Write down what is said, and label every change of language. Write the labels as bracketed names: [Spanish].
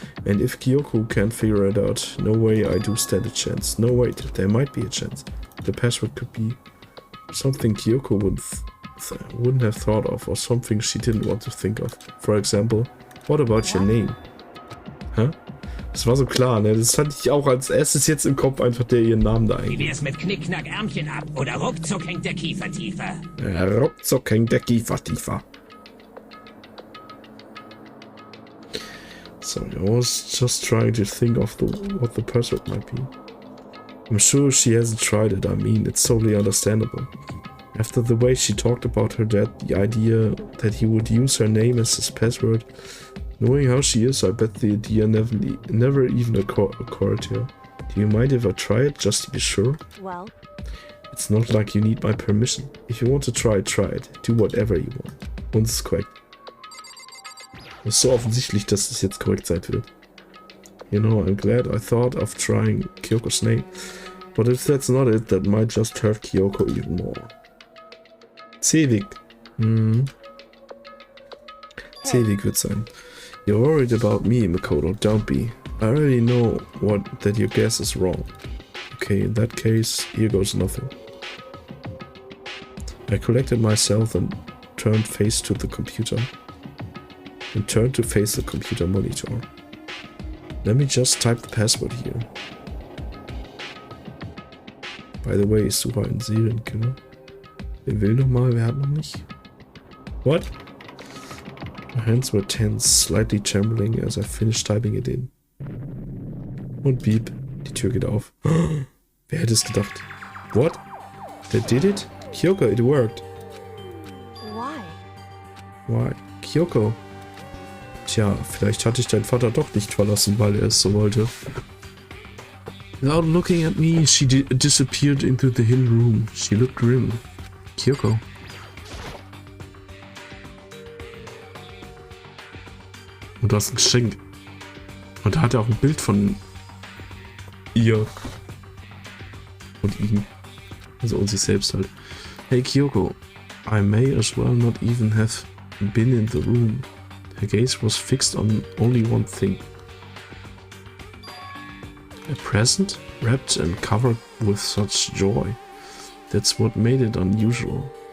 [English] And if Kyoko can't figure it out, no way I do stand a chance. No, wait, there might be a chance. The password could be something Kyoko wouldn't have thought of, or something she didn't want to think of. For example, what about your name? [German] Huh? Das war so klar, ne? Das hatte ich auch als erstes jetzt im Kopf, einfach der ihren Namen da Wie eingeben. wär's mit Knickknack Ärmchen ab oder ruckzuck hängt der Kiefer tiefer? Ruckzuck hängt der Kiefer tiefer. [English] So I was just trying to think of what the password might be. I'm sure she hasn't tried it. I mean, it's totally understandable. After the way she talked about her dad, the idea that he would use her name as his password, knowing how she is, I bet the idea never even occurred to her. Do you mind if I try it, just to be sure? well, It's not like you need my permission. If you want to try it. Do whatever you want. [German] Und es ist korrekt. Es ist so offensichtlich, dass es jetzt korrekt sein wird. [English] You know, I'm glad I thought of trying Kyoko's name. But if that's not it, that might just hurt Kyoko even more. Zewig. Zewig wird sein. You're worried about me, Makoto. Don't be. I already know that your guess is wrong. Okay, in that case, here goes nothing. I collected myself and turned to face the computer monitor. Let me just type the password here. By the way, [German] ich suche einen Serienkiller. Wer will nochmal? Wer hat noch nicht? [English] What? My hands were tense, slightly trembling as I finished typing it in. [German] Und piep, die Tür geht auf. Wer hätte es gedacht? [English] What? They did it? Kyoko, it worked. why? Why? Kyoko. [German] Tja, vielleicht hatte ich deinen Vater doch nicht verlassen, weil er es so wollte. [English] Without looking at me, she disappeared into the hidden room. She looked grim. Kyoko. [German] Und du hast ein Geschenk. Und da hat er auch ein Bild von ihr. Und ihm. Also und sich selbst halt. [English] Hey Kyoko, I may as well not even have been in the room. Her gaze was fixed on only one thing. A present, wrapped and covered with such joy. That's what made it unusual.